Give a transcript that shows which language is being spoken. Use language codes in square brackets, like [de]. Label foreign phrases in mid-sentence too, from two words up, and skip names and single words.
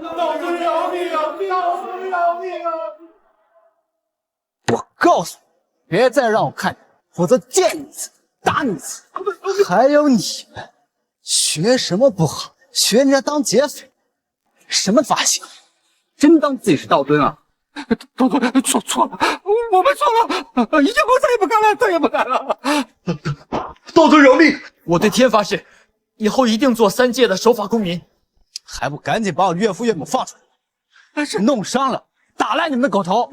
[zh] 道尊饒命！道尊饒命！我告訴你，別再讓我看見，否則見你一次打你一次。還有你們，學什麼不好？學人家當劫匪，什麼髮型？真當自己是道尊啊？道尊錯了，我們錯了，以後再也不幹了，再也不幹了。道尊饒命！我對天發誓，以後一定做3界的守法公民。還不趕緊把我岳父岳母放出來！是弄傷了，打爛你們的狗頭！